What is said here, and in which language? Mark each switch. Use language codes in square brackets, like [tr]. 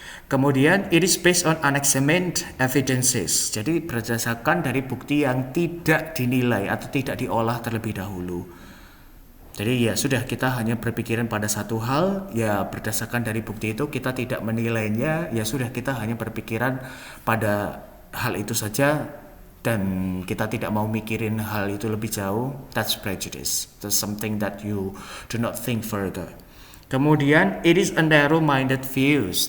[id] Kemudian [en] it is based on unexamined evidences. [id] Jadi berdasarkan dari bukti yang tidak dinilai atau tidak diolah terlebih dahulu. Jadi ya sudah, kita hanya berpikiran pada satu hal, ya berdasarkan dari bukti itu kita tidak menilainya, ya sudah, kita hanya berpikiran pada hal itu saja dan kita tidak mau mikirin hal itu lebih jauh. [en] That's prejudice. That's something that you do not think further. [id] Kemudian [en] it is a narrow-minded views.